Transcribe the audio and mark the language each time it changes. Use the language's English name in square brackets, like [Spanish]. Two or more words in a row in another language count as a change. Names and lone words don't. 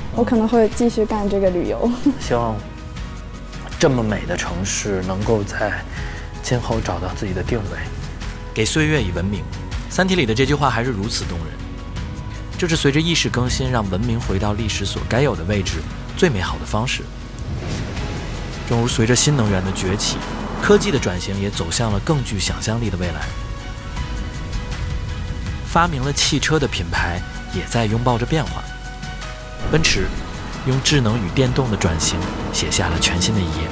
[Chinese] 我可能會繼續幹這個旅遊。希望這麼美的城市能夠在今後找到自己的定位，給歲月以文明。三體裡的這句話還是如此動人。這是隨着意識更新，讓文明回到歷史所該有的位置最美好的方式。正如隨着新能源的崛起，科技的轉型也走向了更具想象力的未來。發明了汽車的品牌也在擁抱着變化。奔馳用智能與電動的轉型寫下了全新的一頁。